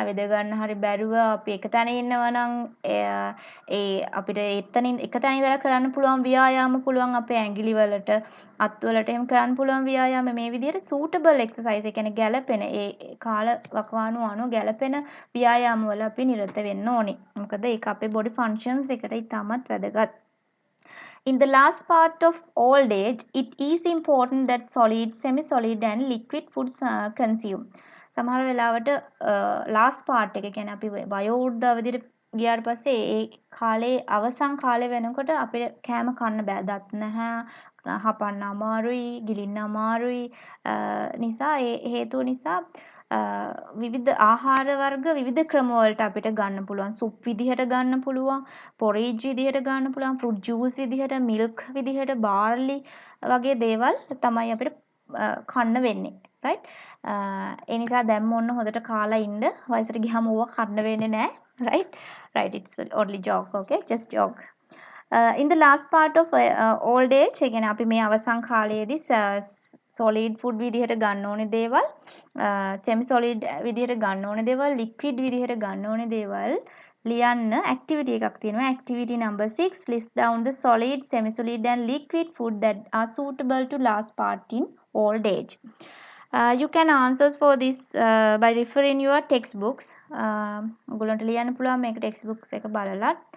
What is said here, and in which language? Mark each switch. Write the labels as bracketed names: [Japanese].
[Sinhala] ඇවිද ගන්න හරි බැරුව අපි එක තැන ඉන්නවා නම් ඒ අපිට එතනින් එක තැන ඉඳලා කරන්න පුළුවන් ව්‍යායාම පුළුවන් අපේ ඇඟිලි වලට අත් වලට එහෙම කරන්න පුළුවන් ව්‍යායාම මේ විදිහට suitable exercise ඒ කියන්නේ ගැළපෙන ඒ කාල වකවානුව අනුව ගැළපෙන ව්‍යායාම වල අපි නිරත වෙන්න ඕනේ. මොකද ඒක අපේ body functions එකට ඉතාමත් වැදගත්. [English] In the last part of old age, it is important that solid, semi-solid and liquid foods consume. [Sinhala] සමහර වෙලාවට last part එක කියන්නේ අපි වයෝවෘද්ධ අවධියට ගියාට පස්සේ ඒ කාලේ අවසන් කාලේ වෙනකොට අපිට කෑම කන්න බෑ. දත් නැහැ, හපන්න අමාරුයි, ගිලින්න අමාරුයි නිසා ඒ හේතුව නිසා විවිධ ආහාර වර්ග විවිධ ක්‍රම වලට අපිට ගන්න පුළුවන්. සුප් විදිහට ගන්න පුළුවන්, පොරේජ් විදිහට ගන්න පුළුවන්, ෆෘට් ජූස් විදිහට, මිල්ක් විදිහට, බාර්ලි වගේ දේවල් තමයි අපිට කන්න වෙන්නේ. right? ඒ නිසා දැම්ම ඔන්න හොඳට කාලා ඉන්න. වයසට ගියාම ඕවා කන්න වෙන්නේ නැහැ. right? [English] It's only joke. okay? Just joke. In the last part of old age, [Sinhala] ඒ කියන්නේ අපි මේ අවසන් කාලයේදී solid food විදිහට ගන්න ඕනේ දේවල්, semi solid විදිහට ගන්න ඕනේ දේවල්, liquid විදිහට ගන්න ඕනේ දේවල් ලියන්න activity එකක් තියෙනවා. [English] activity number 6, list down the solid, semi solid and liquid food that are suitable to last part in old age. You can answers for this by referring your textbooks. [Sinhala] ඔයගොල්ලන්ට ලියන්න පුළුවන් මේක textbooks එක බලලා.